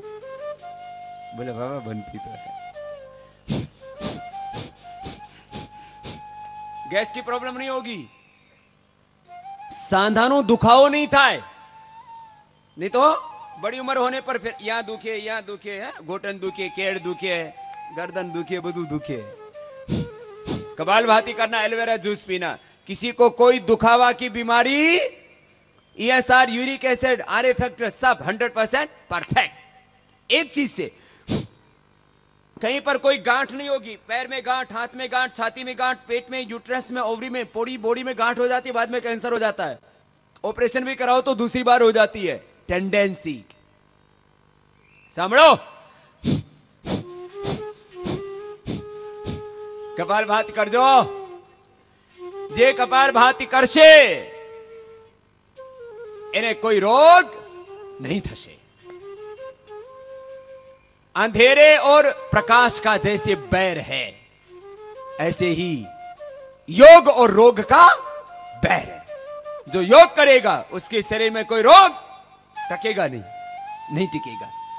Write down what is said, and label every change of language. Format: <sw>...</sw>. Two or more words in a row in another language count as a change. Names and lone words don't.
<hi>बोले बाबा बनती तो है। गैस की प्रॉब्लम नहीं होगी,</hi> <gu>સાંધાનો દુખાવો નહીં થાય।</gu> <hi>नहीं तो बड़ी उम्र होने पर फिर यहां दुखे, यहां दुखे है, घोटन दुखे, केड़ दुखे, गर्दन दुखे, बदू दुखे। कपालभाति करना, एलोवेरा जूस पीना। किसी को कोई दुखावा की बीमारी, ESR, यूरिक एसिड, RA फैक्टर सब 100% परफेक्ट। एक चीज से कहीं पर कोई गांठ नहीं होगी, पैर में गांठ, हाथ में गांठ, छाती में गांठ, पेट में, यूट्रस में, ओवरी में, पूरी बॉडी में गांठ हो जाती है, बाद में कैंसर हो जाता है। ऑपरेशन भी कराओ तो दूसरी बार हो जाती है, टेंडेंसी।</hi> <gu>સાંભળો, કપાલભાતિ કરજો। જે કપાલભાતિ કરશે એને કોઈ રોગ नहीं થશે।</gu> <hi>अंधेरे और प्रकाश का जैसे बैर है, ऐसे ही योग और रोग का बैर है। जो योग करेगा उसके शरीर में कोई रोग टकेगा नहीं, नहीं टिकेगा।</hi>